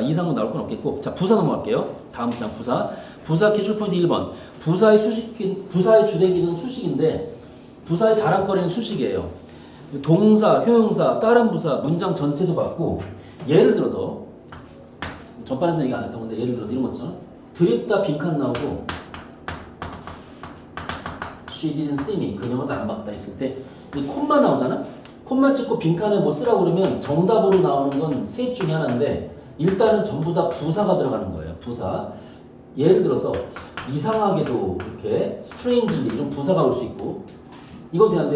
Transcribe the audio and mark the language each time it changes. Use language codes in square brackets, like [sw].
[ko] 이상은 나올 건 없겠고. 자, 부사 넘어갈게요. 다음 장 부사. 부사 기출 포인트 1번. 부사의 주된 기능은 수식인데 부사의 자랑거리는 수식이에요. 동사, 형용사, 다른 부사, 문장 전체도 받고 예를 들어서 전반에서 얘기 안 했던 건데 예를 들어서 이런 거 있잖아. 드립다 빈칸 나오고 [en] She didn't see me. [ko] 그녀가 나를 안 봤다 했을 때 이 콤마 나오잖아. 콤마 찍고 빈칸에 뭐 쓰라고 그러면 정답으로 나오는 건 셋 중에 하나인데 일단은 전부 다 부사가 들어가는 거예요. 부사. 예를 들어서 이상하게도 이렇게 strange 이런 부사가 올 수 있고 이건 돼 안 돼?